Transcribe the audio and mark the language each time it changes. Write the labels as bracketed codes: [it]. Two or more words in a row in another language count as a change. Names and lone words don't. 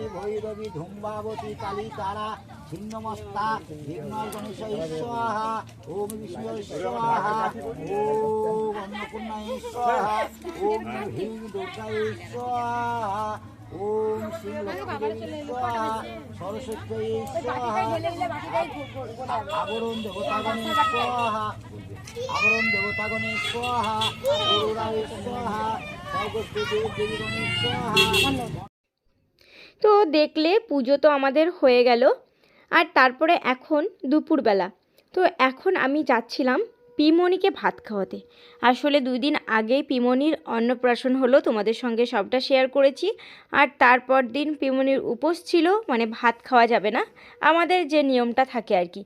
[sa] भैरवी धूम्बावती काली तारा छिन्नमस्ता विघ्नल गणेश स्वाहा ओम विष्णु स्वाहा ओम अन्नपूर्णा स्वाहा ओम ह्रीं दुर्गा स्वाहा ओम श्री लक्ष्मी स्वाहा सरस्वती स्वाहा आवरण देवतागणे स्वाहा आवरण देवतागणे स्वाहा गुरुराय स्वाहा सर्वस्व देवीगणे स्वाहा। [bn] তো দেখলে পুজো তো আমাদের হয়ে গেল, আর তারপরে এখন দুপুরবেলা। তো এখন আমি যাচ্ছিলাম পিমনিকে ভাত খাওয়াতে। আসলে 2 দিন আগেই পিমনির অন্নপ্রাশন হলো, তোমাদের সঙ্গে সবটা শেয়ার করেছি। আর তারপর দিন পিমনির উপোস ছিল, মানে ভাত খাওয়া যাবে না, আমাদের যে নিয়মটা থাকে আর কি।